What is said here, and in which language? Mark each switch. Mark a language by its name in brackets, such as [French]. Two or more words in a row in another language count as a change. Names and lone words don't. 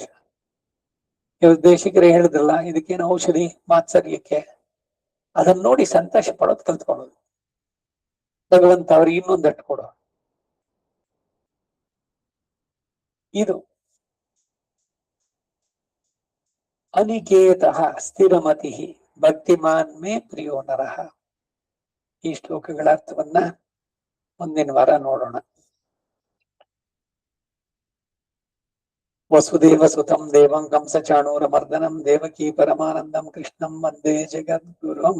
[Kannada] ಇವ್ರು ದೇಶಿಕರೇ ಹೇಳಿದ್ರಲ್ಲ, ಇದಕ್ಕೇನು ಔಷಧಿ ಮಾತ್ಸರ್ಯಕ್ಕೆ, ಅದನ್ನ ನೋಡಿ ಸಂತೋಷ ಪಡೋದು ಕಲ್ತ್ಕೊಳ್ಳೋದು. ಭಗವಂತ ಅವ್ರಿಗೆ ಇನ್ನೊಂದಟ್ಟು ಕೊಡೋ. ಇದು [Sanskrit] ಅನಿಕೇತ ಸ್ಥಿರಮತಿ ಭಕ್ತಿಮಾನ್ ಮೇ ಪ್ರಿಯೋ ನರಃ. [Kannada] ಈ ಶ್ಲೋಕಗಳ ಅರ್ಥವನ್ನ ಮುಂದಿನ ವಾರ ನೋಡೋಣ. [Sanskrit] ವಸುದೇವ ಸುತಂ ದೇವಂ ಕಂಸಚಾಣೂರ ಮರ್ದನಂ ದೇವಕೀ ಪರಮಾನಂದಂ ಕೃಷ್ಣಂ ವಂದೇ ಜಗದ್ಗುರುಂ.